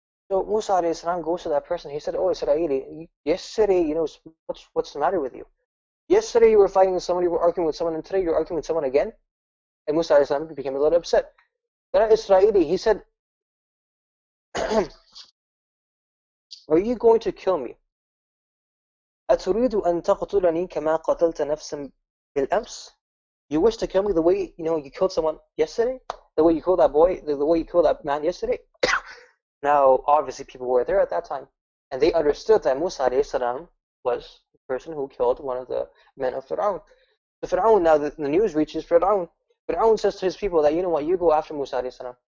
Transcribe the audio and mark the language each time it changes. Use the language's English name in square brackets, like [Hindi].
[English] So Musa alayhi salam goes to that person. He said, oh Israeli, yesterday, what's the matter with you? Yesterday you were fighting with someone, you were arguing with someone, and today you're arguing with someone again? And Musa alayhi salam became a little upset. That Israeli, he said, are you going to kill me? [Arabic] أتريد أن تقتلني كما قتلت نفسا بالأمس? [English] You wish to kill me the way you killed someone yesterday? The way you killed that boy, the way you killed that man yesterday? Now, obviously, people were there at that time, and they understood that Musa alayhi salam was the person who killed one of the men of Fir'aun. So Fir'aun, now the news reaches Fir'aun. Fir'aun says to his people that, you know what, you go after Musa alayhi salam.